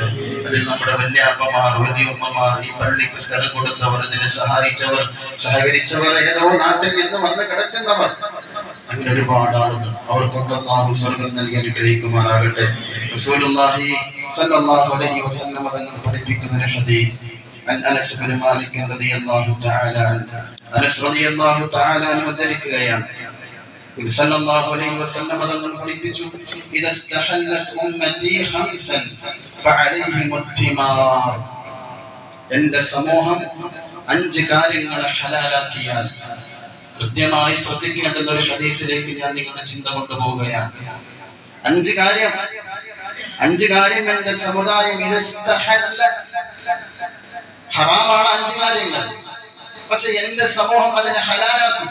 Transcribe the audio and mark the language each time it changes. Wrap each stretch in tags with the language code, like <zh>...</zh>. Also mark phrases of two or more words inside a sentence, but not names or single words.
<ml>അതിൽ നമ്മുടെ വല്യാപ്പമാർ, വലിയുമ്മമാർ, ഈ പള്ളിക്ക് സ്ഥലം കൊടുത്തവർ, ഇതിനെ സഹായിച്ചവർ, സഹകരിച്ചവർ, ഏതോ നാട്ടിൽ നിന്ന് വന്ന് കിടക്കുന്നവർ, അങ്ങനെ ഒരുപാട് ആളുകൾ, അവർക്കൊക്കെ അല്ലാഹു സ്വർഗ്ഗം നൽകി അനുഗ്രഹിക്കുമാറാകട്ടെ.</ml> <ar>رسول الله صلى الله عليه وسلم</ar> <ml>തങ്ങൾ പഠിപ്പിക്കുന്ന ഒരു ഹദീസ്</ml> <ar>عن أنس بن مالك رضي الله تعالى عنه. أنس رضي الله تعالى عنه</ar> <ml>ഉദ്ധരിക്കുകയാണ്, നബി</ml> <ar>صلى الله عليه وسلم</ar> <ml>തങ്ങൾ പഠിപ്പിച്ചു,</ml> <ar>إذا استحلت أمتي خمسا فعليهم الثمار.</ar> <ml>എൻ്റെ സമൂഹം 5 കാര്യങ്ങളെ ഹലാലാക്കിയാൽ, കൃത്യമായി ശ്രദ്ധിക്കേണ്ടുന്ന ഒരു ഹദീസിലേക്ക് ഞാൻ നിങ്ങളുടെ ചിന്ത കൊണ്ടുപോവുകയാണ്. 5 കാര്യം എൻ്റെ സമുദായം ഹറാമാണ് 5 കാര്യങ്ങൾ, പക്ഷെ എന്റെ സമൂഹം അതിനെ ഹലാലാക്കും.</ml>